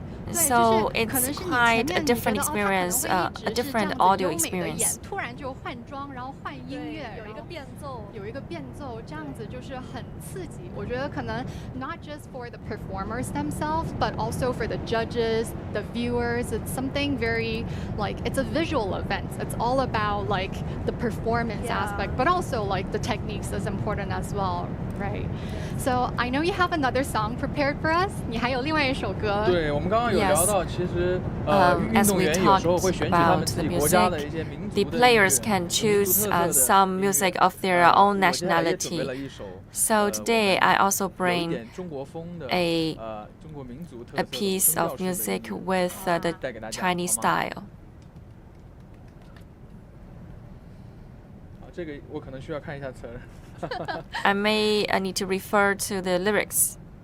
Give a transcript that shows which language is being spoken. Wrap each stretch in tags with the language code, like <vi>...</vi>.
<en>So it's quite a different experience, a different audio experience.</en> <zh>突然就换装，然后换音乐，有一个变奏，这样子就是很刺激。我觉得可能</zh> <en>not just for the performers themselves, but also for the judges, the viewers. It's something very like it's a visual event. It's all about like the performance aspect, but also like the techniques is important as well. Right. So I know you have another song prepared for us.</en> <zh>你还有另外一首歌。对，我们刚刚有聊到，其实运动员有时候会选取他们自己国家的一些民族的</zh> <en>The players can choose some music of their own nationality. So today I also bring a piece of music with the Chinese style.</en> <zh>这个我可能需要看一下词儿。</zh> <en>I may need to refer to the lyrics.</en>